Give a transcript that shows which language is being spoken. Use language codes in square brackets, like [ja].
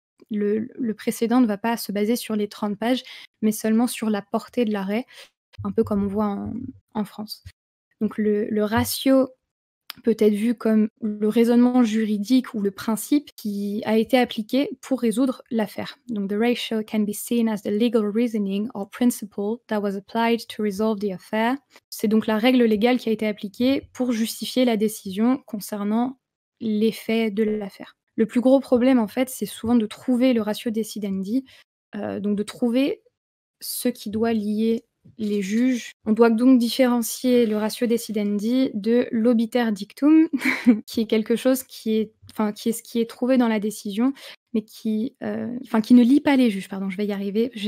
[fr] Le précédent ne va pas se baser sur les 30 pages, mais seulement sur la portée de l'arrêt, un peu comme on voit en France. Donc le ratio peut être vu comme le raisonnement juridique ou le principe qui a été appliqué pour résoudre l'affaire. [en] Donc, the ratio can be seen as the legal reasoning or principle that was applied to resolve the affair. [fr] C'est donc la règle légale qui a été appliquée pour justifier la décision concernant les faits de l'affaire. Le plus gros problème, en fait, c'est souvent de trouver le ratio decidendi, donc de trouver ce qui doit lier les juges. On doit donc différencier le ratio decidendi de l'obiter dictum, qui est quelque chose qui est ce qui est trouvé dans la décision, mais qui ne lie pas les juges, pardon, je vais y arriver.